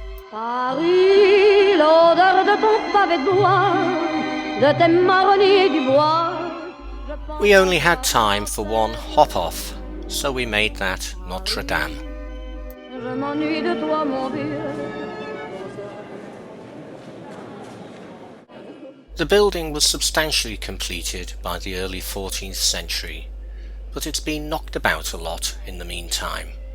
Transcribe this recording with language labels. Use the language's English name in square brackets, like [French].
[French] Paris, l'odeur de ton pavé de bois, de tes marronniers du bois. [English] We only had time for one hop-off, so we made that Notre Dame. [French] Je m'ennuie de toi, mon vieux. [English] The building was substantially completed by the early 14th century, but it's been knocked about a lot in the meantime.